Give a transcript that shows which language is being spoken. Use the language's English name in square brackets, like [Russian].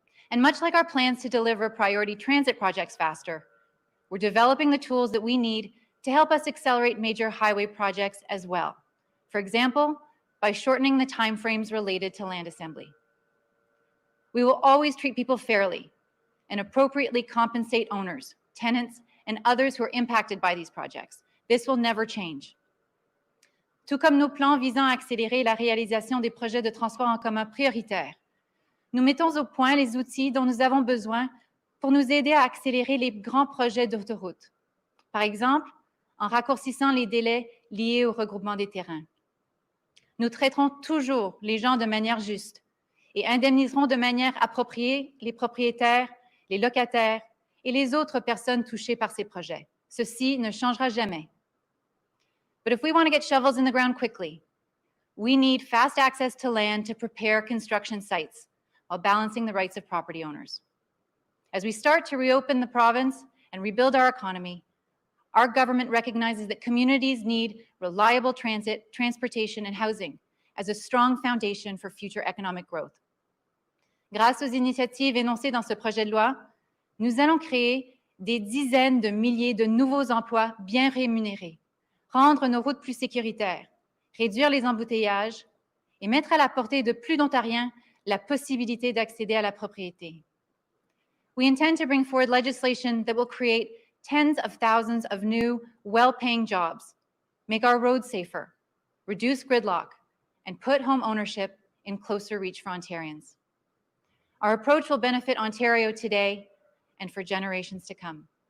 [English] And much like our plans to deliver priority transit projects faster, we're developing the tools that we need to help us accelerate major highway projects as well. For example, by shortening the timeframes related to land assembly. We will always treat people fairly and appropriately compensate owners, tenants, and others who are impacted by these projects. This will never change. [French] Tout comme nos plans visant à accélérer la réalisation des projets de transport en commun prioritaires, nous mettons au point les outils dont nous avons besoin pour nous aider à accélérer les grands projets d'autoroute. Par exemple, en raccourcissant les délais liés au regroupement des terrains. Nous traiterons toujours les gens de manière juste et indemniseront de manière appropriée les propriétaires, les locataires et les autres personnes touchées par ces projets. Ceci ne changera jamais. [English] But if we want to get shovels in the ground quickly, we need fast access to land to prepare construction sites while balancing the rights of property owners. As we start to reopen the province and rebuild our economy, our government recognizes that communities need reliable transit, transportation, and housing as a strong foundation for future economic growth. [French] Grâce aux initiatives énoncées dans ce projet de loi, nous allons créer des dizaines de milliers de nouveaux emplois bien rémunérés, rendre nos routes plus sécuritaires, réduire les embouteillages et mettre à la portée de plus d'Ontariens la possibilité d'accéder à la propriété. [English] We intend to bring forward legislation that will create tens of thousands of new, well-paying jobs, make our roads safer, reduce gridlock, and put home ownership in closer reach for Ontarians. Our approach will benefit Ontario today and for generations to come.